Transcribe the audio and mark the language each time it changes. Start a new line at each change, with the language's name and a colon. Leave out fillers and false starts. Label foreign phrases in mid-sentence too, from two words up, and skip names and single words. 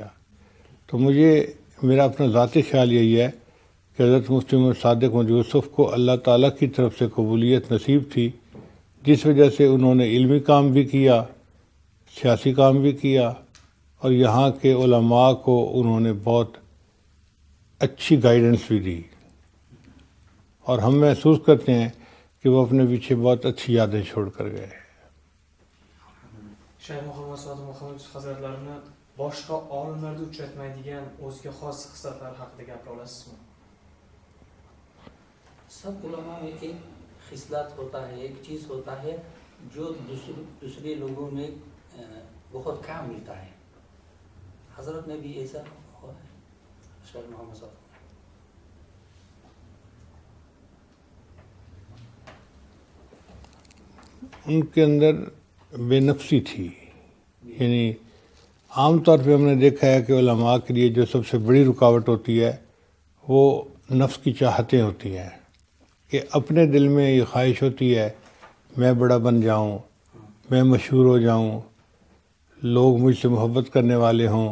Urdu: تو میرا اپنا ذاتی خیال یہی ہے کہ حضرت مفتی محمد صادق محمد یوسف کو اللہ تعالیٰ کی طرف سے قبولیت نصیب تھی، جس وجہ سے انہوں نے علمی کام بھی کیا، سیاسی کام بھی کیا، اور یہاں کے علماء کو انہوں نے بہت اچھی گائیڈنس بھی دی، اور ہم محسوس کرتے ہیں کہ وہ اپنے پیچھے بہت اچھی یادیں چھوڑ کر گئے۔
Uzbek: Shayx Muhammad Sodiq Muhammad Yusuf hazratlarini boshqa olimlarda uchratmaydigan o'ziga xos xislatlar haqida gapira olasizmi?
Urdu: سب علما میں ایک خصلت ہوتا ہے، ایک چیز ہوتا ہے جو دوسرے لوگوں میں بہت کم ملتا ہے. حضرت میں بھی ایسا ہوا ہے۔ شیخ محمد صاحب ان کے اندر بے نفسی تھی، یعنی عام طور پہ ہم نے دیکھا ہے کہ علماء کے لیے جو سب سے بڑی رکاوٹ ہوتی ہے وہ نفس کی چاہتیں ہوتی ہیں، کہ اپنے دل میں یہ خواہش ہوتی ہے میں بڑا بن جاؤں، میں مشہور ہو جاؤں، لوگ مجھ سے محبت کرنے والے ہوں۔